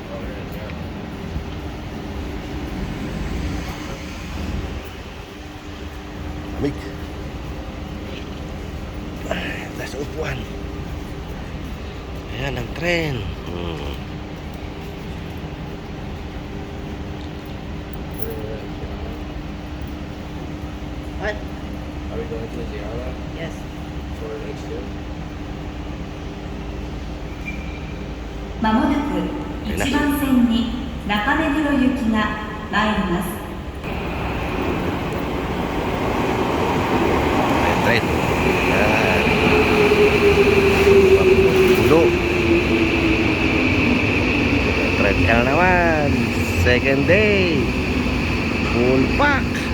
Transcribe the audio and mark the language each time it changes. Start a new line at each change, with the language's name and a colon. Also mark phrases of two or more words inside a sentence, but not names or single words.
Filipino: Lamig. Tayo sa upuan. Ayan ang tren.
English: What? Are we going to Ziara Yes. for next year?
Japanese: まもなく1番線に中目黒行きが参ります。
Filipino: Tren. Ayan. Pulo. Tren ka na naman.
English: Second day. Full pack.